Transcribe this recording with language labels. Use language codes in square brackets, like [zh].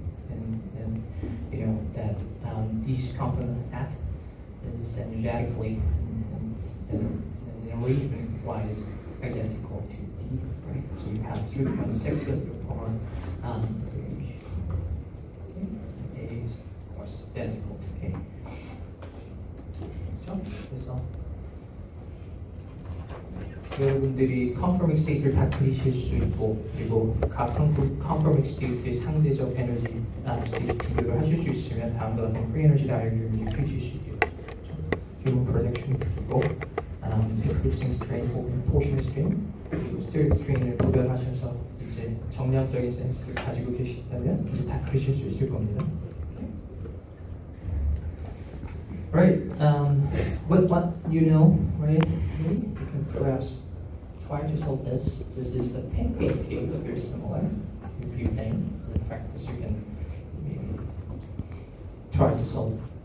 [en] And you know that these complement F is energetically and arrangement-wise identical to B, right? So you have 3.6 kilojoule per mole range. Okay, A is of course identical to A. [ko] 그래서 여러분들이 컨퍼밍 스테이트를 다 그리실 수 있고, 그리고 각 컨퍼밍 스테이트의 상대적 에너지 스테이트 비교를 하실 수 있으면 다음과 같은 프리 에너지 다이어그램을 그리실 수 있겠죠. 휴먼 프로젝션 그리고 eclipsing strain 혹은 torsion strain 그리고 steric strain을 구별하셔서 이제 정량적인 센스를 가지고 계시다면 이제 다 그리실 수 있을 겁니다. [en] Right, with what you know, right, you can perhaps try to solve this. This is the pancake case, very similar. If you think it's a practice, you can maybe try to solve.